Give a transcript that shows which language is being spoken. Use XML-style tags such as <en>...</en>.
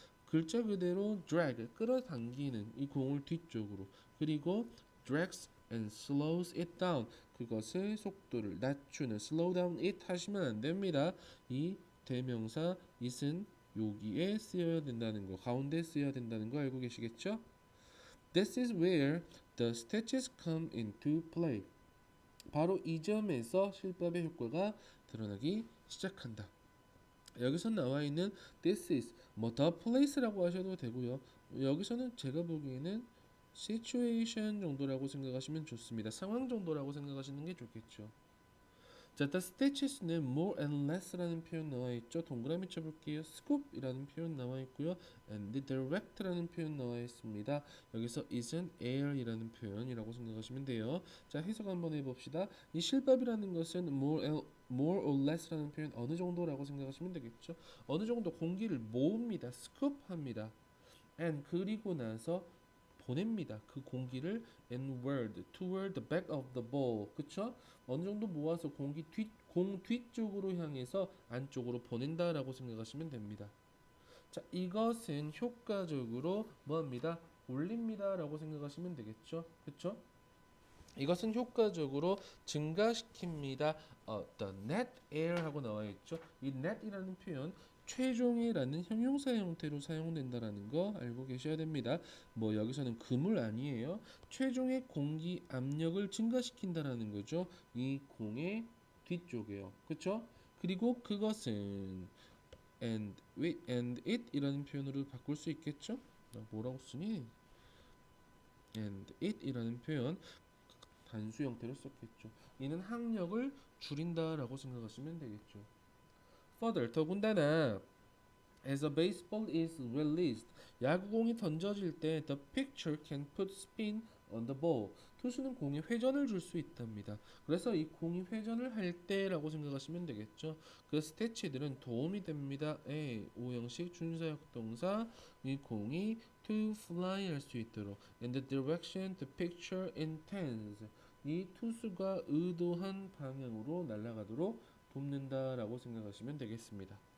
<ko>글자 그대로 drag 끌어당기는 이 공을 뒤쪽으로 그리고</ko> <en>drags and slows it down</en> <ko>그것을 속도를 낮추는</ko> <en>slow down it</en> <ko>하시면 안 됩니다. 이 대명사 it은 여기에 쓰여야 된다는 거 가운데 쓰여야 된다는 거 알고 계시겠죠?</ko> <en>This is where the stitches come into play.</en> <ko>바로 이 점에서 실밥의 효과가 드러나기 시작한다. 여기서 나와 있는</ko> <en>this is</en> <ko>뭐</ko> <en>the place</en> <ko>라고 하셔도 되고요. 여기서는 제가 보기에는 situation 정도라고 생각하시면 좋습니다. 상황 정도라고 생각하시는 게 좋겠죠. 자, the stitches는</ko> <en>more and less</en> <ko>라는 표현 나와 있죠. 동그라미 쳐볼게요. scoop이라는 표현 나와 있고요.</ko> <en>and direct</en> <ko>라는 표현 나와 있습니다. 여기서 is은 air이라는 표현이라고 생각하시면 돼요. 자, 해석 한번 해봅시다. 이 실밥이라는 것은</ko> <en>more or less</en> <ko>라는 표현 어느 정도라고 생각하시면 되겠죠. 어느 정도 공기를 모읍니다. scoop합니다. and 그리고 나서 보냅니다. 그 공기를</ko> <en>inward, toward the back of the ball.</en> <ko>그쵸? 어느 정도 모아서 공 뒤쪽으로 향해서 안쪽으로 보낸다라고 생각하시면 됩니다. 자, 이것은 효과적으로 뭐합니다? 올립니다라고 생각하시면 되겠죠. 그쵸? 이것은 효과적으로 증가시킵니다.</ko> <en>The net air</en> <ko>하고 나와 있죠. 이 net이라는 표현 최종이라는 형용사 형태로 사용된다라는 거 알고 계셔야 됩니다. 뭐 여기서는 그물 아니에요. 최종의 공기 압력을 증가시킨다라는 거죠. 이 공의 뒤쪽에요. 그렇죠? 그리고 그것은</ko> <en>and it</en> <ko>이라는 표현으로 바꿀 수 있겠죠? 뭐라고 쓰니?</ko> <en>and it</en> <ko>이라는 표현 단수 형태로 썼겠죠. 이는 항력을 줄인다라고 생각하시면 되겠죠.</ko> <en>Further,</en> <ko>더군다나</ko> <en>as a baseball is released,</en> <ko>야구공이 던져질 때</ko> <en>the pitcher can put spin on the ball.</en> <ko>투수는 공에 회전을 줄 수 있답니다. 그래서 이 공이 회전을 할 때라고 생각하시면 되겠죠. 그 스태치들은 도움이 됩니다. A, 오형식 준사역 동사 이 공이</ko> <en>to fly</en> <ko>할 수 있도록</ko> <en>in the direction the pitcher intends</en> <ko>이 투수가 의도한 방향으로 날아가도록 돕는다라고 생각하시면 되겠습니다.</ko>